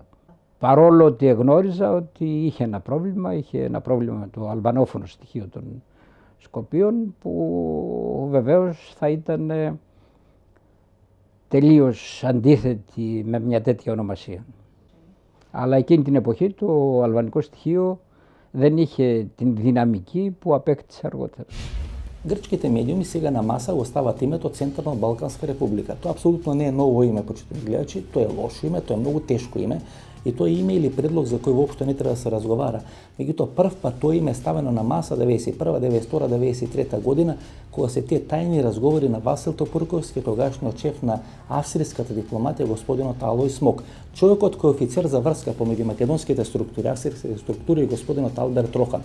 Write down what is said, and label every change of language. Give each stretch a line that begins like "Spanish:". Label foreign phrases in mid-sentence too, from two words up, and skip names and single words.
Greek: Παρόλο ότι εγνώριζα ότι είχε ένα πρόβλημα με το αλβανόφωνο στοιχείο των Σκοπίων, που βεβαίως θα ήταν τελείως αντίθετη με μια τέτοια ονομασία. Αλλά εκείνη την εποχή το αλβανικό στοιχείο δεν είχε την δυναμική που απέκτησε αργότερα.
Macedonian: Грчките медиуми сега на маса го стават името Централна Балканска република. Тоа апсолутно не е ново име, почитувани гледачи, тоа е лошо име, тоа е многу тешко име и тоа е име или предлог за кој воопшто не треба да се разговара. Меѓутоа прв пат тоа име е ставено на маса 91, 92, 93 година, кога се тие тајни разговори на Васил Топурковски, тогашниот шеф на австриската дипломатија господинот Алој Смок, човекот кој е офицер за врска помеѓу македонските структури, австриските структури и господинот Алберт Рохан.